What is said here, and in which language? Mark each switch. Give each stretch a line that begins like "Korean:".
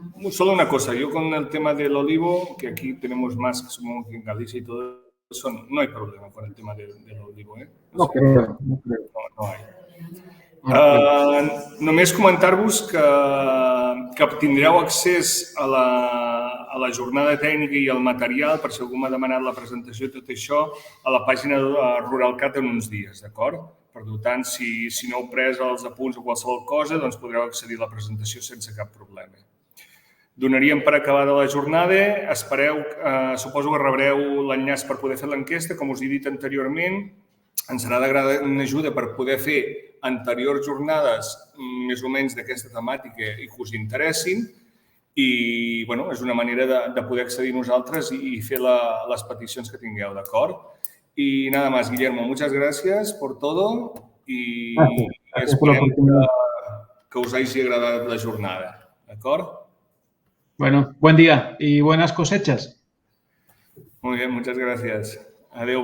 Spanish: Solo una cosa, yo con el tema del olivo, que aquí tenemos más, que somos en Galicia y todo eso, no hay problema con el tema del olivo, ¿eh? O No sea, creo, no creo. no hay. No creo.
Catalan: Només comentar-vos que tindreu accés a la jornada tècnica i al material, per si algú m'ha demanat la presentació i tot això, a la pàgina de Ruralcat en uns dies, d'acord? Per tant, si no heu pres els apunts o qualsevol cosa, doncs podreu accedir a la presentació sense cap problema. Donaríem per acabada la jornada. Espereu, suposo que rebreu l'enllaç per poder fer l'enquesta. Com us he dit anteriorment, ens serà de gran ajuda per poder fer anteriors jornades més o menys d'aquesta temàtica i que us interessin. I, bueno, és una manera de poder accedir nosaltres i fer les peticions que tingueu, d'acord?
Spanish: Y nada más, Guillermo, muchas gracias por todo y Gracias por la
Catalan: esperem
Spanish: oportunidad.
Catalan: que us hagi agradat la jornada, d'acord?
Spanish: Bueno, buen día y buenas cosechas. Muy bien, muchas gracias. Adeu,